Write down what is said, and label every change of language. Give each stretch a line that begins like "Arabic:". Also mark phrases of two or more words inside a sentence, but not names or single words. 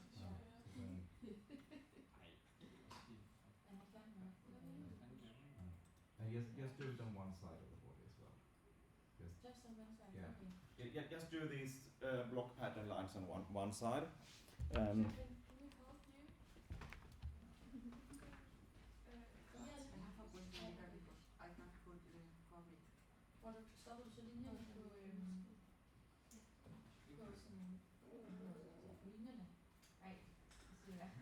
English: So then, And I can work with and just do it on one side of the body as well. just on one side. Yeah. Okay. Just do these block pattern lines on one side. Can we help you?
Danish: Hvor du stopper du så linjerne på sådan på linjerne? Nej, det siger jeg.